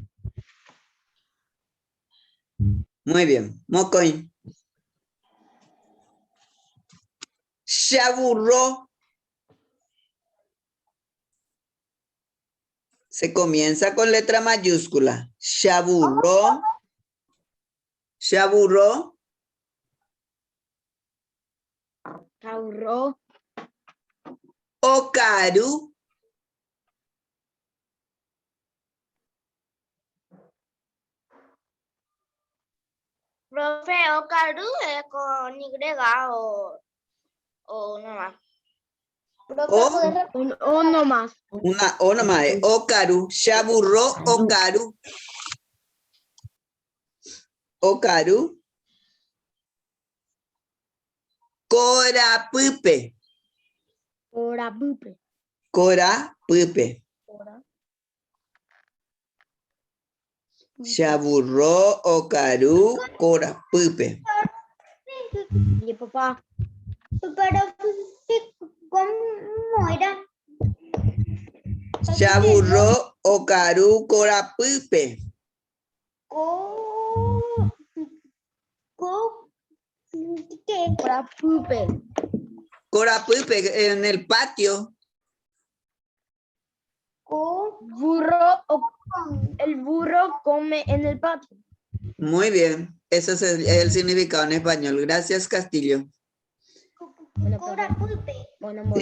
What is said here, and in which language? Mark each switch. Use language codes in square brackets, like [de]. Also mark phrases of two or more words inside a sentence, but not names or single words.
[es] Muy bien. Mocoin. Chaburro. Se comienza con letra mayúscula. [gn] Chaburro. Chaburro. Caurro. Ocaru. [es] Profe, Ocaru es con Y o no más. O, No más. una O nomás. [gn] Ocaru. Chaburro. Ocaru. Ocaru. Corapupe. Ora bupe. Corapupe. Chaburro. Ocaru. Corapupe. [es] Y papá. Pero, ¿cómo era? [gn] Chaburro. Ocaru. Corapupe. [es] ¿Qué? [gn] Ora bupe. [es] Corapupe en el patio. Burro. El burro come en el patio. Muy bien. Ese es el significado en español. Gracias, Castillo. Bueno, bueno, amor.